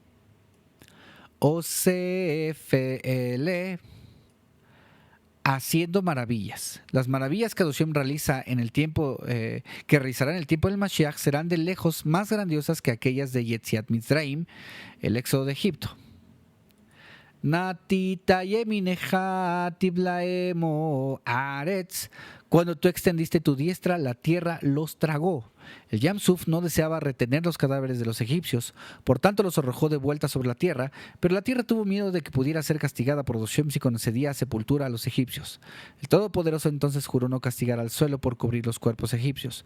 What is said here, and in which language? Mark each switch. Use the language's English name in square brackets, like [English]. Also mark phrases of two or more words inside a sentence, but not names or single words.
[Spanish] OCFL, haciendo maravillas. Las maravillas que Adoshem realiza en el tiempo, que realizará en el tiempo del Mashiach, serán de lejos más grandiosas que aquellas de [Hebrew] יציאת מצרים, [Spanish] el éxodo de Egipto. [Hebrew] נטית ימינך תבלעמו ארץ. [Spanish] Cuando tú extendiste tu diestra, la tierra los tragó. El Yam Suf no deseaba retener los cadáveres de los egipcios, por tanto los arrojó de vuelta sobre la tierra, pero la tierra tuvo miedo de que pudiera ser castigada por Adoshem si concedía sepultura a los egipcios. El Todopoderoso entonces juró no castigar al suelo por cubrir los cuerpos egipcios.